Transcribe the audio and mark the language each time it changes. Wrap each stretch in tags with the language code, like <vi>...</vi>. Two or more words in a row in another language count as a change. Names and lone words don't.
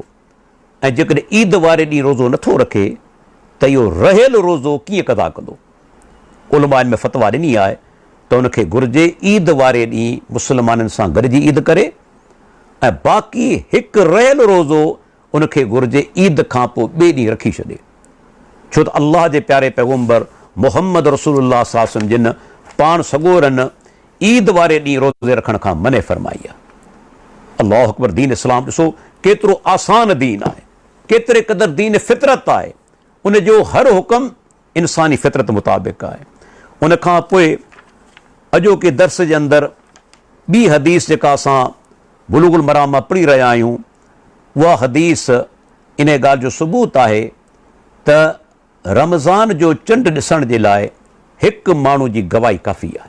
<sd>ऐं जेकॾहिं ईद वारे ॾींहुं रोज़ो नथो रखे त इहो रहियल रोज़ो कीअं क़ज़ा कंदो? उलमा में फतवा ॾिनी आहे त उनखे घुरिजे ईद वारे ॾींहुं मुस्लमाननि सां गॾिजी ईद करे ऐं बाक़ी हिकु रहियल रोज़ो उनखे घुरिजे ईद खां पोइ ॿिए ॾींहुं रखी छॾे। छो त अल्लाह जे प्यारे पैगम्बर मुहम्मद</sd> <ar>رسول الله صلى الله عليه وسلم</ar> <sd>जिन पाण सॻोरनि ईद वारे ॾींहुं रोज़े रखण खां मने फरमाई आहे।</sd> <ar>الله أكبر,</ar> <sd>दीन इस्लाम ॾिसो केतिरो आसान दीन आहे, केतिरे क़दुरु दीन फितरत आहे। उन जो हर हुकुम इंसानी फितरत मुताबिक़ आहे। उन खां पोइ अॼोके दर्स जे अंदरि ॿी हदीस जेका असां बुलूगुल मराम मां पढ़ी रहिया आहियूं, उहा हदीस इन ॻाल्हि जो सबूत आहे त रमज़ान जो चंड ॾिसण जे लाइ हिकु माण्हू जी गवाही काफ़ी आहे।</sd>